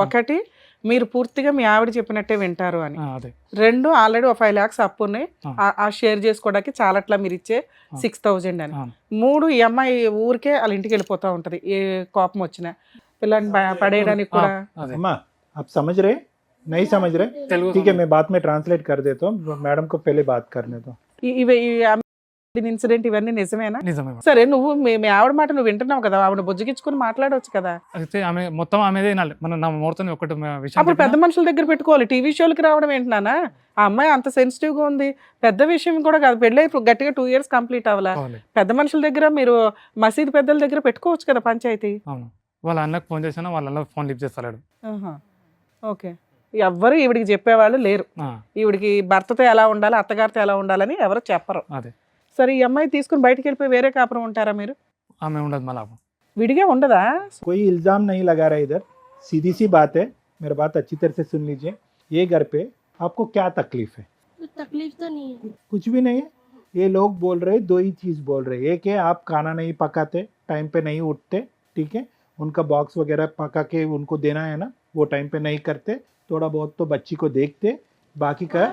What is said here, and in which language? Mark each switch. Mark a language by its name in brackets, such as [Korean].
[Telugu] ఒకటి, మీరు పూర్తిగా మీ ఆవిడ చెప్పినట్టే వింటారు అని. అదే. 2, ఆల్రెడీ ఒక 5 lakhs అప్పు ఉన్నాయి, ఆ. ఆ షేర్ చేసుకోవడానికి చాలట్లా మీరు ఇచ్చే 6,000 అని. అవును. 3, ఈ అమ్మాయి ఊరికే వాళ్ళ ఇంటికి వెళ్ళిపోతా ఉంటది ఏ కోపం వచ్చినా, పిల్లల్ని పడేయడానికి కూడా. అదే. [Hindi] अम्मा आप समझ रहे? नहीं समझ रहे? [Telugu] తెలుగు [Hindi] ठीक है, मैं बाद में ट्रांसलेट कर देता हूँ, मैडम को पहले बात करने दो. [Telugu] ఇవి ఇన్సిడెంట్ ఇవన్నీ నిజమేనా? నిజమే మేడం. సరే, నువ్వు మీ ఆవిడ మాట నువ్వు వింటున్నావు కదా, ఆవిడ బుజ్జగించుకుని మాట్లాడవచ్చు కదా. అయితే ఆమె మొత్తం ఆమెదే వినాలి. మన నా మూర్తని ఒకటి విషయం అప్పుడు పెద్ద చెప్పినా, మనుషుల దగ్గర పెట్టుకోవాలి. టీవీ షోలకి రావడం ఏంటన్నా? ఆ అమ్మాయి అంత సెన్సిటివ్ గా ఉంది, పెద్ద విషయం కూడా కాదు. పెళ్ళి గట్టిగా 2 years కంప్లీట్ అవ్వాలా. కావాలి. పెద్ద మనుషుల దగ్గర, మీరు మసీదు పెద్దల దగ్గర పెట్టుకోవచ్చు కదా పంచాయతీ. అవును. వాళ్ళ అన్నకు ఫోన్ చేసినా వాళ్ళ అన్న ఫోన్ లిఫ్ట్ చేస్తాడు. ఓకే, ఎవ్వరు ఈవిడికి చెప్పేవాళ్ళు లేరు. ఈవిడికి భర్తతో ఎలా ఉండాలి, అత్తగారితో ఎలా ఉండాలని ఎవరు చెప్పరు. అదే. సరే, ఈ అమ్మాయి తీసుకుని బయటికి వెళ్ళిపోయి వేరే కాపురం ఉంటారా మీరు? ఆమె ఉండదు మళ్ళీ. విడిగా ఉండదా? [Hindi] कोई इल्ज़ाम नहीं लगा रहा इधर, सीधी सी बात है, मेरी बात अच्छी तरह से सुन लीजिए. ये घर पे आपको क्या तकलीफ है? कुछ तकलीफ तो नहीं है। कुछ भी नहीं है. ये लोग बोल रहे, 2 ही चीज़ बोल रहे. एक है आप खाना नहीं पकाते, टाइम पे नहीं उठते, ठीक है, उनका बॉक्स वगैरह पका के उनको देना है ना, वो टाइम पे नहीं करते, थोड़ा बहुत तो बच्ची को देखते, बाकी का